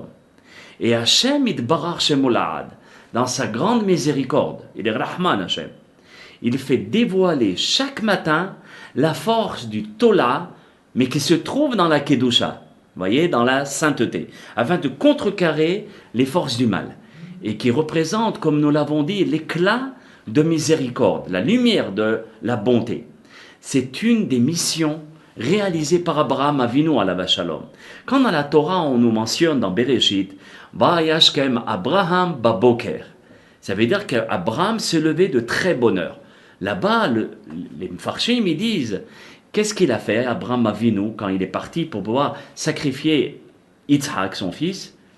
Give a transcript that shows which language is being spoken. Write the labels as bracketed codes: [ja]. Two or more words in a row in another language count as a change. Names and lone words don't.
[fr] Et Hachem Yitbarach Shemolad, dans sa grande miséricorde, il est Rahman Hachem, il fait dévoiler chaque matin la force du Tola, mais qui se trouve dans la Kedusha, voyez, dans la sainteté, afin de contrecarrer les forces du mal, et qui représente, comme nous l'avons dit, l'éclat de miséricorde, la lumière de la bonté. C'est une des missions réalisées par Abraham Avinu [he] עליו השלום. [fr] Quand dans la Torah on nous mentionne dans Bereshit, [he] וישכם אברהם בבוקר, [fr] ça veut dire qu'Abraham s'est levé de très bonne heure. Là-bas, les Mfarshim, ils disent, qu'est-ce qu'il a fait, Abraham Avinu, quand il est parti pour pouvoir sacrifier Yitzhak, son fils?